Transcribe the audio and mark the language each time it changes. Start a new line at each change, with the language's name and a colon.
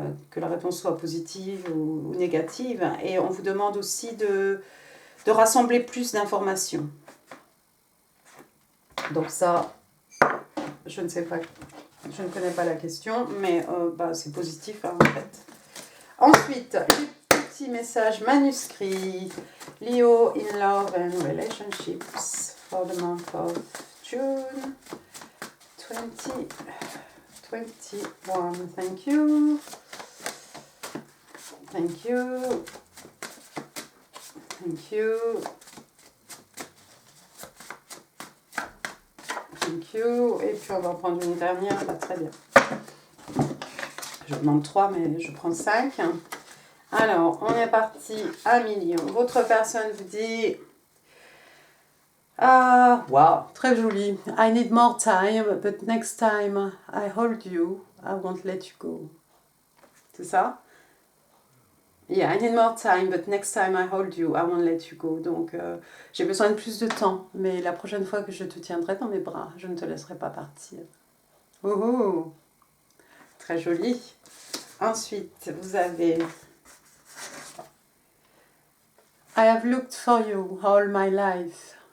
French: Que la réponse soit positive ou négative. Et on vous demande aussi de rassembler plus d'informations. Donc ça, je ne sais pas, je ne connais pas la question, mais c'est positif hein, en fait. Ensuite, les petits messages manuscrits.
English: Leo in love and relationships for the month of June 2021. Thank you. Thank you. Thank you. Thank you.
French: Et puis on va en prendre une dernière, bah, très bien. Je demande 3, mais je prends 5. Alors, on est parti à million. Votre personne vous dit... Ah, wow, très joli.
English: I need more time, but next time I hold you, I won't let you go.
French: C'est ça?
English: Yeah, I need more time, but next time I hold you, I won't let you go.
French: Donc, j'ai besoin de plus de temps, mais la prochaine fois que je te tiendrai dans mes bras, je ne te laisserai pas partir. Oh, très joli. Ensuite, vous avez
English: I have looked for you all my life.